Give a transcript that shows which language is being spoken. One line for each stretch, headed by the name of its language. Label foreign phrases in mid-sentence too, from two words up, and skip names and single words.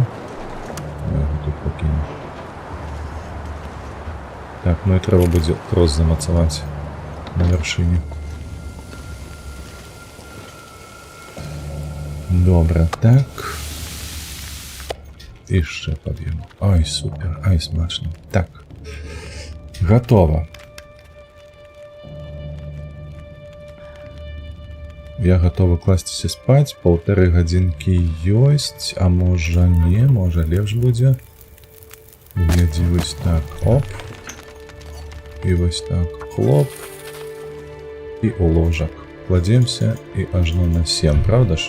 Russian: Я его тут покину.
Belarusian: Так, ну і трэба будзе трос замацаваць на вяршыні. Добра, так. І яшчэ пад'ем. Ой, супер, ай, смачна. Так. Готово. Я готовы класціся спаць. 1,5 гадзінкі ёсць, а можа не, можа лепш будзе. Глядзі, вось так, оп. І вось так, хлоп. І у ложак. Кладземся і ажно на 7, правда ж?